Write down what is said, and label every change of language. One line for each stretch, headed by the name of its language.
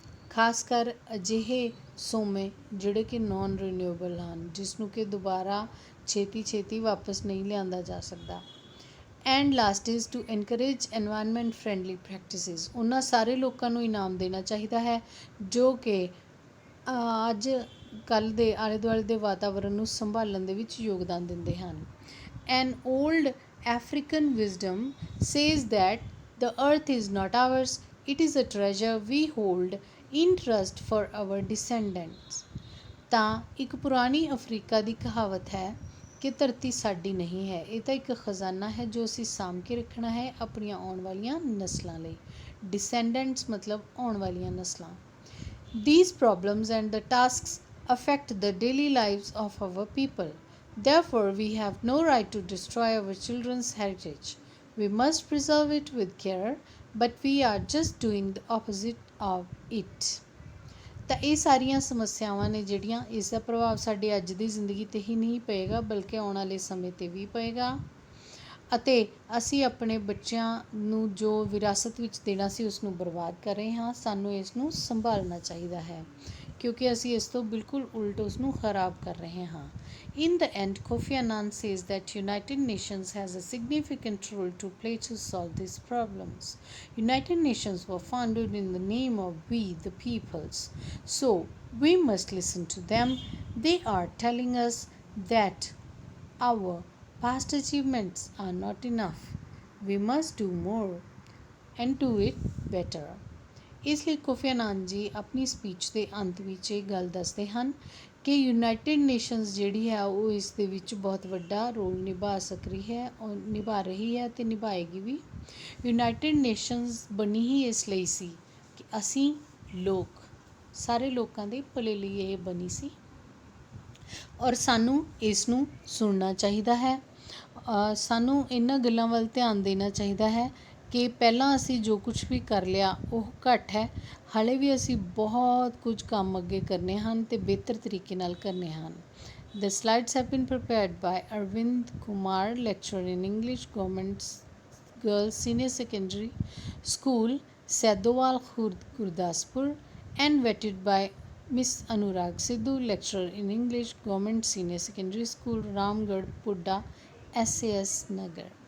Punjabi: ਖਾਸ ਕਰ ਅਜਿਹੇ ਸੋਮੇ ਜਿਹੜੇ ਕਿ ਨੋਨ ਰੀਨਿਊਏਬਲ ਹਨ, ਜਿਸ ਨੂੰ ਕਿ ਦੁਬਾਰਾ ਛੇਤੀ ਛੇਤੀ ਵਾਪਸ ਨਹੀਂ ਲਿਆਂਦਾ ਜਾ ਸਕਦਾ।
English: And last is to encourage environment friendly practices.
Punjabi: ਉਹਨਾਂ ਸਾਰੇ ਲੋਕਾਂ ਨੂੰ ਇਨਾਮ ਦੇਣਾ ਚਾਹੀਦਾ ਹੈ ਜੋ ਕਿ ਅੱਜ ਕੱਲ੍ਹ ਦੇ ਆਲੇ ਦੁਆਲੇ ਦੇ ਵਾਤਾਵਰਨ ਨੂੰ ਸੰਭਾਲਣ ਦੇ ਵਿੱਚ ਯੋਗਦਾਨ ਦਿੰਦੇ ਹਨ।
English: An old African wisdom says that the earth is not ours, it is a treasure we hold in trust for our descendants।
Punjabi: ਤਾਂ ਇੱਕ ਪੁਰਾਣੀ ਅਫਰੀਕਾ ਦੀ ਕਹਾਵਤ ਹੈ ਕਿ ਧਰਤੀ ਸਾਡੀ ਨਹੀਂ ਹੈ, ਇਹ ਤਾਂ ਇੱਕ ਖਜ਼ਾਨਾ ਹੈ ਜੋ ਅਸੀਂ ਸਾਂਭ ਕੇ ਰੱਖਣਾ ਹੈ ਆਪਣੀਆਂ ਆਉਣ ਵਾਲੀਆਂ ਨਸਲਾਂ ਲਈ। ਡਿਸੈਂਡੈਂਟਸ ਮਤਲਬ ਆਉਣ ਵਾਲੀਆਂ ਨਸਲਾਂ।
English: These problems and the tasks affect the daily lives of our people. Therefore, we have no right to destroy our children's heritage. We must preserve it with care, but we are just doing the opposite of it।
Punjabi: ਤਾਂ ਇਹ ਸਾਰੀਆਂ ਸਮੱਸਿਆਵਾਂ ਨੇ ਜਿਹੜੀਆਂ, ਇਸ ਦਾ ਪ੍ਰਭਾਵ ਸਾਡੀ ਅੱਜ ਦੀ ਜ਼ਿੰਦਗੀ 'ਤੇ ਹੀ ਨਹੀਂ ਪਏਗਾ ਬਲਕਿ ਆਉਣ ਵਾਲੇ ਸਮੇਂ 'ਤੇ ਵੀ ਪਏਗਾ, ਅਤੇ ਅਸੀਂ ਆਪਣੇ ਬੱਚਿਆਂ ਨੂੰ ਜੋ ਵਿਰਾਸਤ ਵਿੱਚ ਦੇਣਾ ਸੀ ਉਸ ਨੂੰ ਬਰਬਾਦ ਕਰ ਰਹੇ ਹਾਂ। ਸਾਨੂੰ ਇਸ ਨੂੰ ਸੰਭਾਲਣਾ ਚਾਹੀਦਾ ਹੈ ਕਿਉਂਕਿ ਅਸੀਂ ਇਸ ਤੋਂ ਬਿਲਕੁਲ ਉਲਟ ਉਸ ਨੂੰ ਖਰਾਬ ਕਰ ਰਹੇ ਹਾਂ।
English: In the end, Kofi Annan says that United Nations has a significant role to play to solve these problems. United Nations were founded in the name of we, the peoples. So we must listen to them. They are telling us that our past achievements are not enough. We must do more and do it better।
Punjabi: ਇਸ ਲਈ coffee ਅਨਾਨ ਜੀ ਆਪਣੀ speech ਦੇ ਅੰਤ ਵਿੱਚ ਇਹ ਗੱਲ ਦੱਸਦੇ ਹਨ ਕਿ ਯੂਨਾਈਟਿਡ ਨੇਸ਼ਨਸ ਜਿਹੜੀ ਹੈ ਉਹ ਇਸ ਦੇ ਵਿੱਚ ਬਹੁਤ ਵੱਡਾ ਰੋਲ ਨਿਭਾ ਰਹੀ ਹੈ ਅਤੇ ਨਿਭਾਏਗੀ ਵੀ। ਯੂਨਾਈਟਿਡ ਨੇਸ਼ਨਸ ਬਣੀ ਹੀ ਇਸ ਲਈ ਸੀ ਕਿ ਅਸੀਂ ਲੋਕ, ਸਾਰੇ ਲੋਕਾਂ ਦੇ ਭਲੇ ਲਈ ਇਹ ਬਣੀ ਸੀ, ਔਰ ਸਾਨੂੰ ਇਸ ਨੂੰ ਸੁਣਨਾ ਚਾਹੀਦਾ ਹੈ। ਸਾਨੂੰ ਇਹਨਾਂ ਗੱਲਾਂ ਵੱਲ ਧਿਆਨ ਦੇਣਾ ਚਾਹੀਦਾ ਹੈ ਕਿ ਪਹਿਲਾਂ ਅਸੀਂ ਜੋ ਕੁਛ ਵੀ ਕਰ ਲਿਆ ਉਹ ਘੱਟ ਹੈ, ਹਾਲੇ ਵੀ ਅਸੀਂ ਬਹੁਤ ਕੁਝ ਕੰਮ ਅੱਗੇ ਕਰਨੇ ਹਨ ਅਤੇ ਬਿਹਤਰ ਤਰੀਕੇ ਨਾਲ ਕਰਨੇ ਹਨ।
English: The slides have been prepared by Arvind Kumar, lecturer in English, Government Girls Senior Secondary School, Saidowal, Gurdaspur, and vetted by Miss Anurag Sidhu, lecturer in English, Government Senior Secondary School, Ramgarh, Pudda, SAS Nagar।